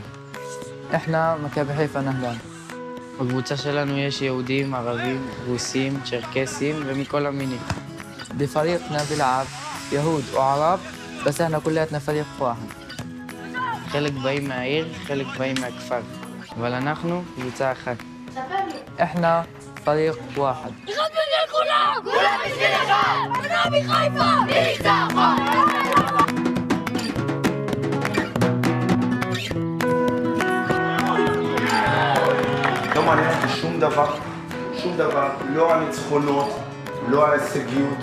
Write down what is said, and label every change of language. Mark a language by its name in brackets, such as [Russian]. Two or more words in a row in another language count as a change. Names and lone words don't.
[Hebrew] احنا מכבי חיפה נהלל. בקבוצה שלנו יש יהודים, ערבים, רוסים, צ'רקסים ומכל המינים. [Arabic] بفريقنا بيلعب يهود وعرب بس احنا كلياتنا فريق واحد. [Hebrew] חלק באים מהעיר, חלק באים מהכפר. אבל אנחנו קבוצה אחת. [Arabic] احنا فريق واحد. [Hebrew] אחד בשביל כולם! כולם בשביל אחד! מכבי חיפה! ניצחון! לא מעניין אותי שום דבר, לא הניצחונות, לא ההישגיות.